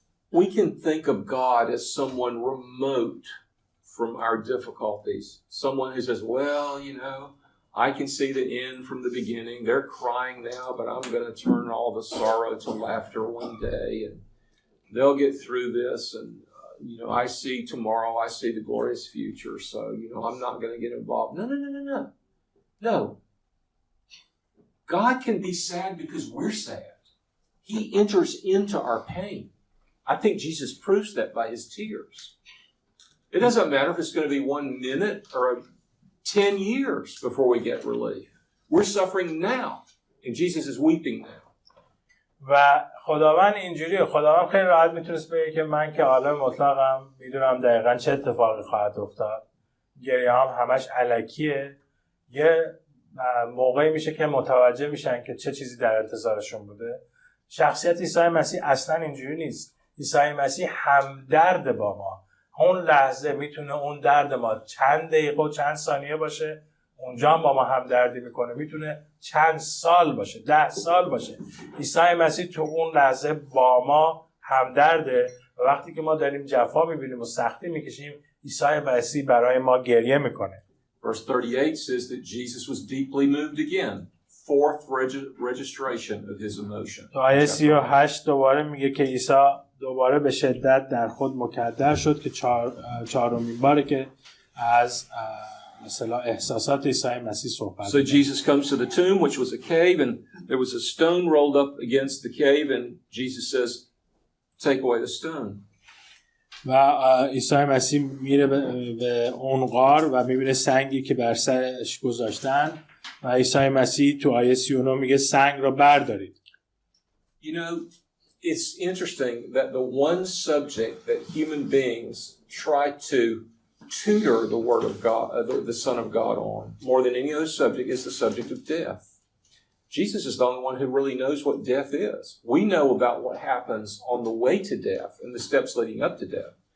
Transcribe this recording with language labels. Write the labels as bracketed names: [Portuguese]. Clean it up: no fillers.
[English] We can think of God as someone remote from our difficulties. Someone who says, well, you know, I can see the end from the beginning. They're crying now, but I'm going to turn all the sorrow to laughter one day, and they'll get through this. And, you know, I see tomorrow, I see the glorious future, so, you know, I'm not going to get involved. No. No. God can be sad because we're sad. He enters into our pain. I think Jesus proves that by his tears. It doesn't matter if it's going to be 1 minute or 10 years before we get relief. We're suffering now, and Jesus is weeping now. [Persian] و خداوند اینجوریه. خداوند خیلی راحت میتونست بگه که من که عالم مطلقم، میدونم دقیقاً چه اتفاقی خواهد افتاد. گریه هم همش الکیه. یه موقعی میشه که متوجه میشن که چه چیزی در انتظارشون بوده. شخصیت عیسی مسیح اصلاً اینجوری نیست. عیسی مسیح همدرد با ما. اون لحظه میتونه اون درد ما چند دقیقه و چند ثانیه باشه، اونجا هم با ما همدردی میکنه. میتونه چند سال باشه، 10 سال باشه. عیسی مسیح تو اون لحظه با ما همدرده و وقتی که ما داریم جفا میبینیم و سختی میکشیم، عیسی مسیح برای ما گریه میکنه. [English] Verse 38 says that Jesus was deeply moved again. Fourth registration of his emotion. [Persian] تو آیه 38 دوباره میگه که عیسی دوباره به شدت در خود مکدر شد که چهارمین باره که از مثلا احساسات عیسی مسیح صحبت. [English] So Jesus comes to the tomb, which was a cave, and there was a stone rolled up against the cave, and Jesus says, take away the stone. [Persian] و عیسی مسیح میره به اون غار و میبینه سنگی که بر سرش گذاشتن و عیسی مسیح تو آیه 39 میگه سنگ رو بردارید. [English] You know, it's interesting that the one subject that human beings try to tutor the Word of God, the Son of God on, more than any other subject, is the subject of death. Jesus is the only one who really knows what death is. We know about what happens on the way to death and the steps leading up to death.